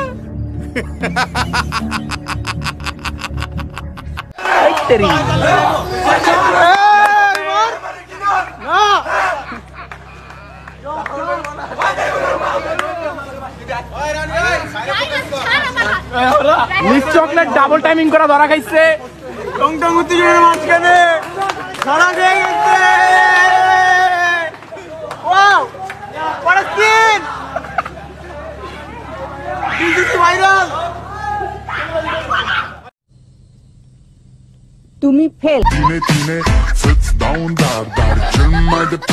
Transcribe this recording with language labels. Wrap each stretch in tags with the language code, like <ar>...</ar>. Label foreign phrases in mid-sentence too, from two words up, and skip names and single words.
<bn>তেরি মিস চকলেট ডাবল টাইমিং করা ধরা খাইছে টং টং উত্তেজনার মাঝখানে ধরা খেয়ে গেছে</bn> <en>wow what a scene this is viral</en> <bn>তুমি ফেল</bn> <de>Tine, sitzt down, dar, chill mal</de>